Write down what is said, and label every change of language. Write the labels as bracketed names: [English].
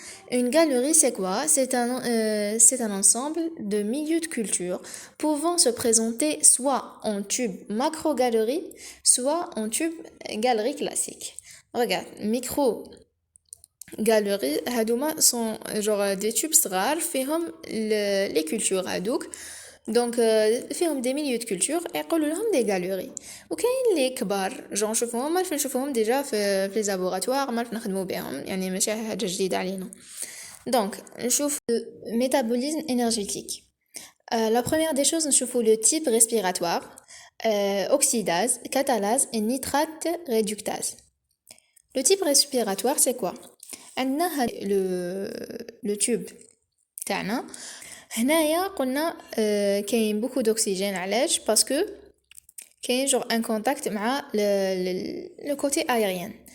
[French] Une galerie, c'est quoi? C'est un ensemble de milieux de culture pouvant se présenter soit en tube macrogalerie, soit en tube galerie classique. Regarde, micro-galeries, [Arabic] هادوما [French] sont genre des tubes [Arabic] صغار فيهم [French] les cultures هادوك. Donc فيهم des milieux de culture [Arabic] يقولوا لهم [French] des galeries. [Arabic] وكاين اللي كبار [French] genre [Arabic] نشوفوهم ما نشوفوهم déjà في [French] les laboratoires [Arabic] ما نخدموا بهم يعني ماشي حاجة جديدة علينا. [French] Donc نشوف métabolisme énergétique. La première des choses [Arabic] نشوفوا [French] le type respiratoire, oxydase, catalase et nitrate réductase. Le type respiratoire, c'est quoi? [Arabic] عندنا [French] le tube [Arabic] تاعنا هنايا قلنا كاين [French] beaucoup d'oxygène [Arabic] علاش [French] parce que كاين genre un contact مع le côté aérien.